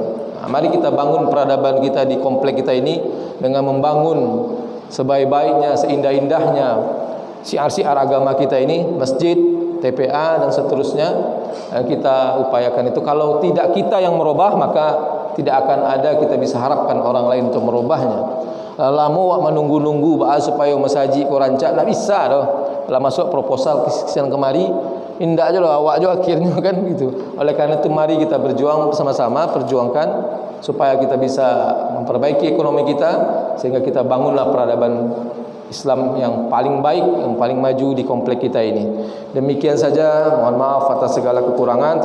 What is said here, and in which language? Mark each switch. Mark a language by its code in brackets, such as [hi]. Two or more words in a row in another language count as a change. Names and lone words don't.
[id] Mari kita bangun peradaban kita di komplek kita ini dengan membangun sebaik-baiknya, seindah-indahnya syiar-syiar agama kita ini, masjid, TPA dan seterusnya. kita upayakan itu. Kalau tidak kita yang merubah, maka tidak akan ada kita bisa harapkan orang lain untuk merubahnya. [min] Lama wak menunggu-nunggu bahas supaya masaji ko rancak, tak bisa dah. Lah masuk proposal kesian kemari, indak je lah awak je akhirnya kan gitu. [id] Oleh karena itu mari kita berjuang bersama-sama, perjuangkan supaya kita bisa memperbaiki ekonomi kita, sehingga kita bangunlah peradaban Islam yang paling baik, yang paling maju di komplek kita ini. Demikian saja, mohon maaf atas segala kekurangan.